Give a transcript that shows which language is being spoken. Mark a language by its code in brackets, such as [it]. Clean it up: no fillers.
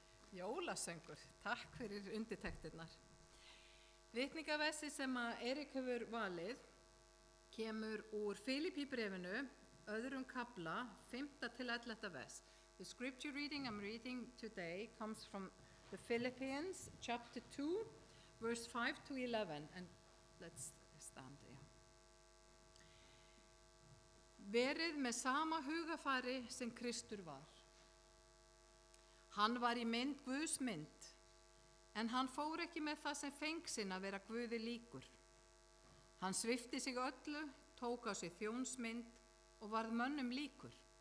[is] jólasöngur. Takk fyrir undirtektirnar. Vitningaversi sem að Erik hefur valið kemur úr Filippíbrefinu, öðrum kafla, 5. til 11. vers. [en] The scripture reading I'm reading today comes from the Philippians, chapter 2, verse 5 to 11. And let's stand there. [is] Verið með sama hugafari sem Kristur var. Hann var í mynd Guðs mynd, en hann fór ekki með það sem feng sinn að vera Guði líkur. Hann svipti sig öllu, tók á sig þjónsmynd og varð mönnum líkur.